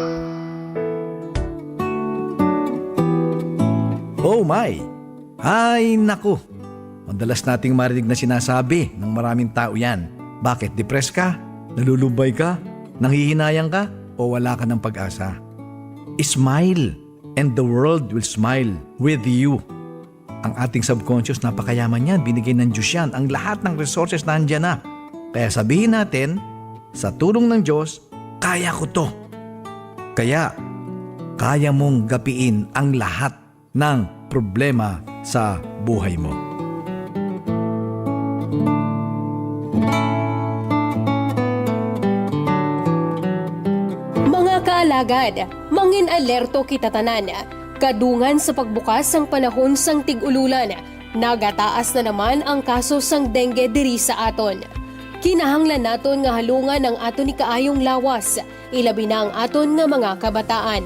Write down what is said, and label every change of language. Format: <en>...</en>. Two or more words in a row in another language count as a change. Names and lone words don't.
<en>Oh my!</en> <tl>Ay naku! Madalas nating marinig na sinasabi ng maraming tao yan. Bakit? Depressed ka? Nalulumbay ka? Nanghihinayang ka? O wala ka ng pag-asa?</tl> <en>Smile! And the world will smile with you.</en> <tl>Ang ating subconscious, napakayaman yan. Binigay ng Diyos yan. Ang lahat ng resources nandiyan na. Kaya sabihin natin, sa tulong ng Diyos, kaya ko to. Kaya, kaya mong gapiin ang lahat ng problema sa buhay mo.</tl> <hil>Mga kaalagad, mangin alerto kita tanan. Kadungan sa pagbukas sang panahon sang tig-ululan, nagataas na naman ang kaso sang dengue diri sa aton. Kinahanglan naton nga halungan ang aton ni kaayong lawas, ilabi na ang aton nga mga kabataan.</hil>